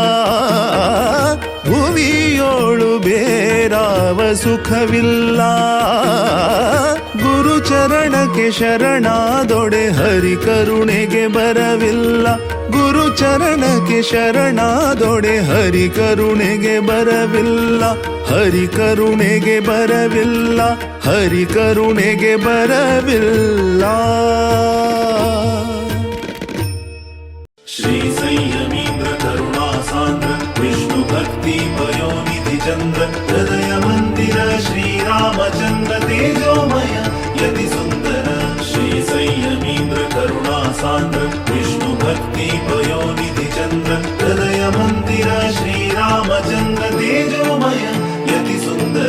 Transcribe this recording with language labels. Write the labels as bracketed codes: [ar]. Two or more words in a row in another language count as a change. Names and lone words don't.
[kn] ಭುವಿಯೋಳು ಬೇರಾವ ಸುಖವಿಲ್ಲ ಗುರು ಚರಣಕ್ಕೆ ಶರಣಾದೊಡೆ ಹರಿ ಕರುಣೆಗೆ ಬರವಿಲ್ಲ ಗುರು ಚರಣಕ್ಕೆ ಶರಣಾದೊಡೆ ಹರಿ ಕರುಣೆಗೆ ಬರವಿಲ್ಲ ಹರಿ ಕರುಣೆಗೆ ಬರವಿಲ್ಲ ಹರಿ ಕರುಣೆಗೆ ಬರವಿಲ್ಲ [sa] श्री संयमीन्द्र करुणा सान्द्र विष्णु भक्ति पयोनिधि चन्द्र हृदय मंदिर श्री रामचन्द्र तेजोमय यति सुंदर श्री संयमीन्द्र करुणा सान्द्र विष्णु भक्ति पयोनिधि चन्द्र हृदय मंदिर श्री रामचन्द्र तेजोमय यति सुंदर